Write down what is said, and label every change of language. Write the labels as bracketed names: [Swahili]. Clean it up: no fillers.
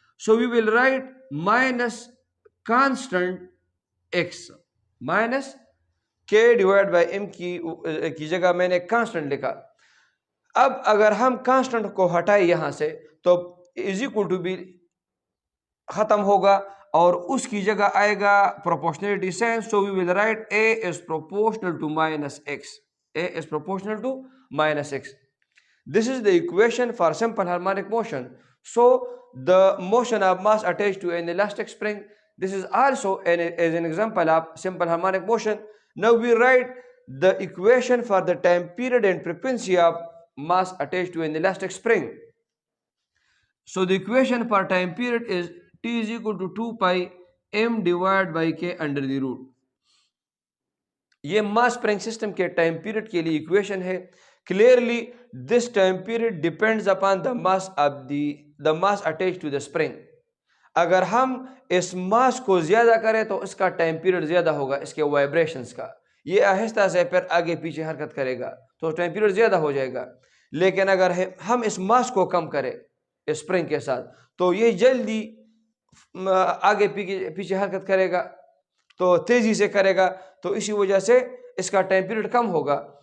[English] so we will write minus constant X minus K divide by M [Urdu] کی جگہ میں نے کانسٹنٹ لکھا. اب اگر ہم کانسٹنٹ کو ہٹائیں یہاں سے تو [English] is equal to B [Urdu] ختم ہوگا اور اس کی جگہ آئے گا proportionality sense. [English] So we will write A is proportional to minus X. A is proportional to minus X. This is the equation for simple harmonic motion. So the motion of mass attached to an elastic spring, this is also as an example of simple harmonic motion. Now we write the equation for the time period and frequency of mass attached to an elastic spring. So the equation for time period is T is equal to 2 pi m divided by k under the root. [Urdu] یہ mass spring system کے time period کے لیے equation ہے. [English] Clearly this time period depends upon the mass of the mass attached to the spring. [Urdu] اگر ہم اس mass کو زیادہ کریں تو اس کا time period زیادہ ہوگا اس کے vibrations کا. یہ آہستہ سے پھر آگے پیچھے حرکت کرے گا تو time period زیادہ ہو جائے گا. لیکن اگر ہم اس ماس کو کم کریں اسپرنگ کے ساتھ تو یہ جلدی آگے پیچھے حرکت کرے گا, تو تیزی سے کرے گا, تو اسی وجہ سے اس کا ٹائم پیریڈ کم ہوگا.